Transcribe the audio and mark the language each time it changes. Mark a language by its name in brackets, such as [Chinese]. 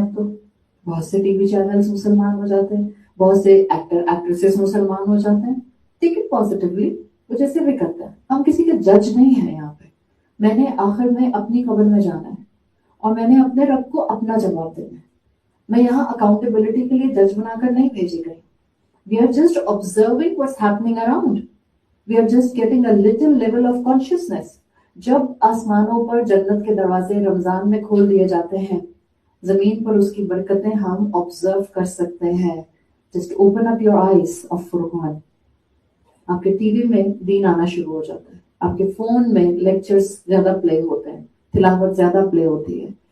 [Urdu] اب تو بہت سے ٹی وی چینلز مسلمان ہو جاتے ہیں، بہت سے ایکٹر ایکٹریسز مسلمان ہو جاتے ہیں. [English] take it positively, [Urdu] وہ جیسے بھی کرتا ہے. ہم کسی کے جج نہیں ہیں یہاں پہ. میں نے آخر میں اپنی قبر میں جانا ہے اور میں نے اپنے رب کو اپنا جواب دینا ہے. میں یہاں اکاؤنٹیبلٹی کے لیے جج بنا کر نہیں بھیجی گئی. [English] We are just observing what's happening around. We are just getting a little level of consciousness. [Urdu] جب آسمانوں پر جنت کے دروازے رمضان میں کھول دیے جاتے ہیں، زمین پر اس کی برکتیں ہم آبزرو کر سکتے ہیں. [English] Just open up your eyes of Furqan. [Urdu] آپ کے ٹی وی میں دین آنا شروع ہو جاتا ہے. آپ کے فون میں لیکچرز زیادہ پلے ہوتے ہیں، تلاوت زیادہ پلے ہوتی ہے.